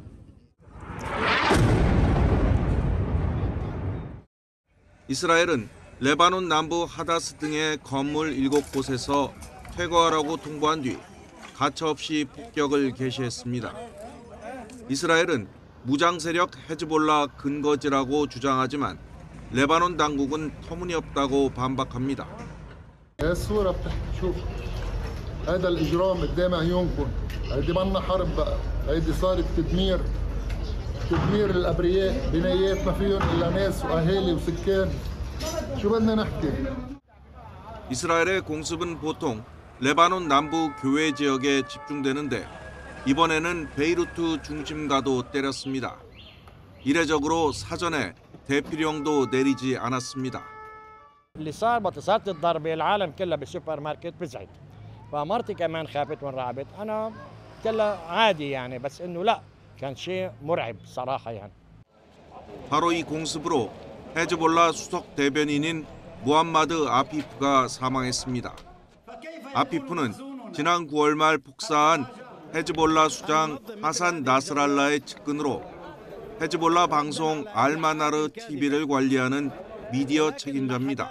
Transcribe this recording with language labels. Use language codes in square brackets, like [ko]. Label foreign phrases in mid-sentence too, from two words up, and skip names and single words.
[ko] 이스라엘은 레바논 남부 하다스 등의 건물 7곳에서 퇴거하라고 통보한 뒤 가차없이 폭격을 개시했습니다. 이스라엘은 무장 세력 헤즈볼라 근거지라고 주장하지만 레바논 당국은 터무니없다고 반박합니다. [ar] هذا الإجرام قدام عيونكم، هيدي منا حرب بقى، هيدي صارت تدمير الأبرياء، بنايات ما فيهم إلا ناس وأهالي وسكان، شو بدنا نحكي؟ [ko] 이스라엘의 공습은 보통 레바논 남부 교외 지역에 집중되는데 이번에는 베이루트 중심가도 때렸습니다. 이례적으로 사전에 대피령도 내리지 않았습니다. [ar] اللي صار بتصات الضربة العالم كلها بالسوبر ماركت بزعت. فمرتي كمان خافت وانرعبت. أنا كلها عادي يعني بس إنه لا كان شيء مرعب صراحة يعني. [ko] 바로 이 공습으로 헤즈볼라 수석 대변인인 무함마드 아피프가 사망했습니다. 아피프는 지난 9월 말 폭사한 헤즈볼라 수장 하산 나스랄라의 측근으로 헤즈볼라 방송 알마나르 TV를 관리하는 미디어 책임자입니다.